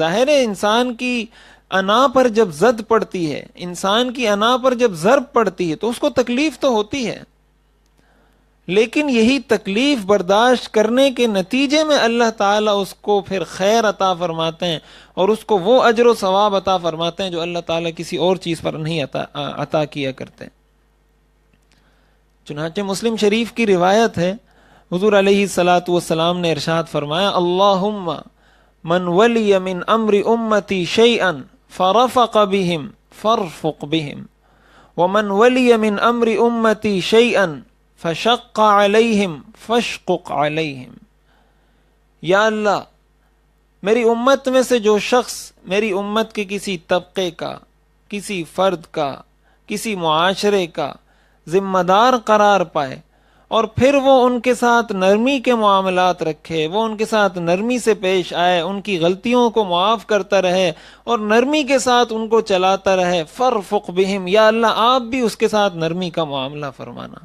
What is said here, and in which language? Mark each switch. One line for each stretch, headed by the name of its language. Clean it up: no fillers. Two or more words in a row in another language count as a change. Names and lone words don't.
Urdu: ظاہر انسان کی انا پر جب زد پڑتی ہے، انسان کی انا پر جب ضرب پڑتی ہے تو اس کو تکلیف تو ہوتی ہے، لیکن یہی تکلیف برداشت کرنے کے نتیجے میں اللہ تعالیٰ اس کو پھر خیر عطا فرماتے ہیں، اور اس کو وہ اجر و ثواب عطا فرماتے ہیں جو اللہ تعالیٰ کسی اور چیز پر نہیں عطا کیا کرتے۔ چنانچہ مسلم شریف کی روایت ہے، حضور علیہ الصلوۃ والسلام نے ارشاد فرمایا
Arabic: اللہم من ولی من امر امتی شیئا فرفق بهم فارفق بهم ومن ولی من امر امتی شیئا فشق علیہم فاشقق علیہم۔
Urdu: یا اللہ، میری امت میں سے جو شخص میری امت کے کسی طبقے کا، کسی فرد کا، کسی معاشرے کا ذمہ دار قرار پائے، اور پھر وہ ان کے ساتھ نرمی کے معاملات رکھے، وہ ان کے ساتھ نرمی سے پیش آئے، ان کی غلطیوں کو معاف کرتا رہے اور نرمی کے ساتھ ان کو چلاتا رہے،
Arabic: فرفق بہم،
Urdu: یا اللہ آپ بھی اس کے ساتھ نرمی کا معاملہ فرمانا۔